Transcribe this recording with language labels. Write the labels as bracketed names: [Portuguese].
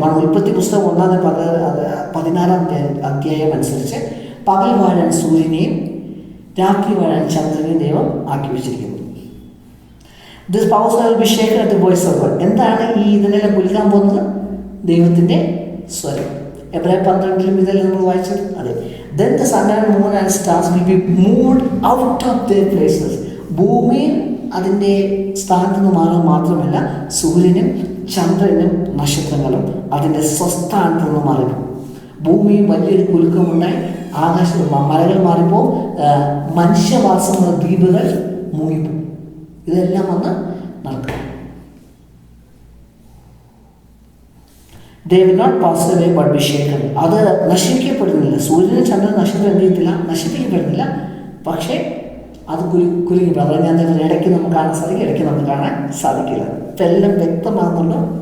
[Malayalam] കാരണം ഉൽപ്പത്തി പുസ്തകം 14 അധ്യായം അനുസരിച്ച് പകൽ വാഴാൻ സൂര്യനെയും രാത്രി വാഴാൻ ചന്ദ്രനെയും ദൈവം ആക്കി വെച്ചിരിക്കുന്നു. [English] This powers will be shaken at the voice of God. [Malayalam] എന്താണ് ഈ ഇതിനെല്ലാം കുലുക്കാൻ പോകുന്നത്? ദൈവത്തിൻ്റെ സ്വരം. എബ്രായ 12 ഇതെല്ലാം നമ്മൾ വായിച്ചത്. അതെ. [English] Then the sun and moon and stars will be moved out of their places. [Malayalam] ഭൂമി അതിൻ്റെ സ്ഥാനത്ത് നിന്ന് മാറുക മാത്രമല്ല, സൂര്യനും ചന്ദ്രനും നക്ഷത്രങ്ങളും അതിൻ്റെ സ്വസ്ഥാനത്ത് നിന്ന് മാറി. ഭൂമി വലിയൊരു കുലുക്കമുണ്ടായി, ആകാശത്ത് മലകൾ മാറിപ്പോൾ, മനുഷ്യവാസമുള്ള ദ്വീപുകൾ മുങ്ങിപ്പോകും. ഇതെല്ലാം വന്ന് നടക്കും. [English] They will not pass away but be shaken. [Malayalam] അത് നശിപ്പിക്കപ്പെടുന്നില്ല. സൂര്യനും ചന്ദ്രനും നക്ഷത്രം എന്ത് ചെയ്യത്തില്ല? നശിപ്പിക്കപ്പെടുന്നില്ല. പക്ഷേ അത് കുലുങ്ങി. അതാണ് ഞാൻ ഇടയ്ക്ക് നമുക്ക് കാണാൻ സാധിക്കും, ഇടയ്ക്ക് നമുക്ക് കാണാൻ സാധിക്കില്ല. ഇതെല്ലാം വ്യക്തമാകുന്നുണ്ടോ?